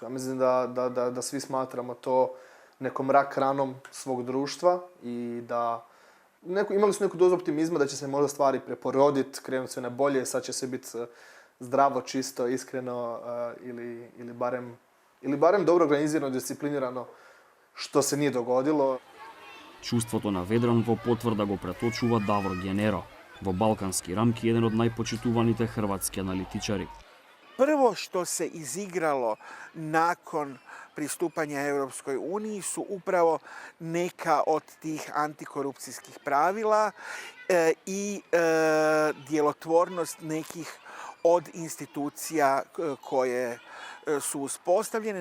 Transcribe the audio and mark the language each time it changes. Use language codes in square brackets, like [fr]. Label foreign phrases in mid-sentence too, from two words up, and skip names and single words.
[hr] Ja mislim da svi smatramo to nekom rak ranom svog društva i da imali su neku dozu optimizma da će se možda stvari preporoditi, krenuti sve na bolje, sad će sve biti zdravo, čisto, iskreno ili barem dobro organizirano, disciplinirano, što se nije dogodilo. [mk] Чувството на Ведран во потврда го преточува Давор Генеро, во балкански рамки еден од најпочитуваните хрватски аналитичари. [hr] Prvo što se izigralo nakon pristupanja Europskoj uniji su upravo neka od tih antikorupcijskih pravila i djelotvornost nekih od institucija koje su uspostavljene.